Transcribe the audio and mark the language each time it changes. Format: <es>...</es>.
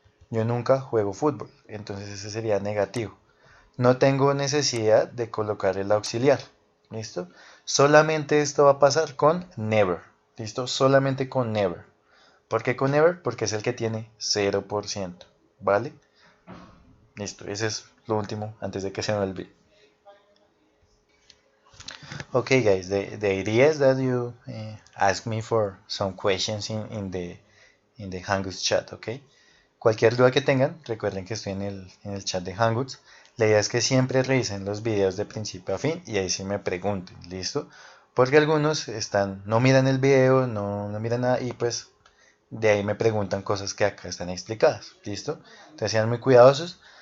<es>Yo nunca juego fútbol. Entonces ese sería negativo. No tengo necesidad de colocar el auxiliar. ¿Listo? Solamente esto va a pasar con never. ¿Listo? Solamente con never. ¿Por qué con never? Porque es el que tiene 0%. ¿Vale? Listo. Ese es lo último antes de que se me olvide.</es> <en>Okay, guys, the idea is that you ask me for some questions in the Hangouts chat, okay?</en> <es>Cualquier duda que tengan, recuerden que estoy en el chat de Hangouts. La idea es que siempre revisen los videos de principio a fin y ahí sí me pregunten, ¿listo? Porque algunos no miran el video, no miran nada y pues De ahí me preguntan cosas que acá están explicadas. ¿Listo? Entonces sean muy cuidadosos.</es>